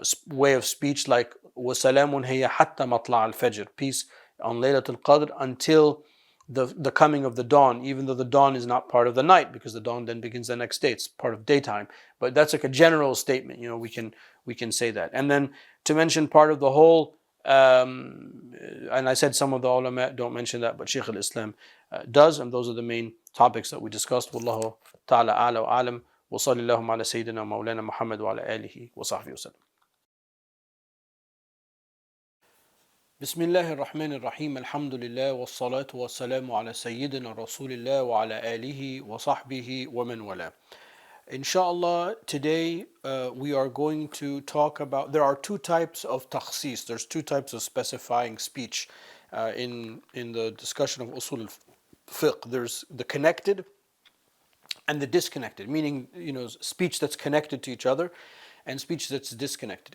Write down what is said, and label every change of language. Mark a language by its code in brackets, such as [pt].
[en] way of speech, like [ar] وَسَلَامٌ هِيَ حَتَّى مَطْلَعَ الْفَجْرِ, [en] peace on Laylatul Qadr until the coming of the dawn, even though the dawn is not part of the night, because the dawn then begins the next day. It's part of daytime. But that's like a general statement, we can say that. And then to mention part of the whole, and I said some of the ulama don't mention that, but Shaykh al-Islam does, and those are the main topics that we discussed. [ar] Wallahu ta'ala a'la wa alam. وصلى اللهم على سيدنا مولانا محمد وعلى آله وصحبه وسلم. بسم الله الرحمن الرحيم. الحمد لله والصلاة والسلام على سيدنا رسول الله وعلى آله وصحبه ومن والاه. [en] Inshallah, today we are going to talk about, there are 2 types of takhsis, there's 2 types of specifying speech in the discussion of Usul Al Fiqh. There's the connected and the disconnected, meaning speech that's connected to each other and speech that's disconnected.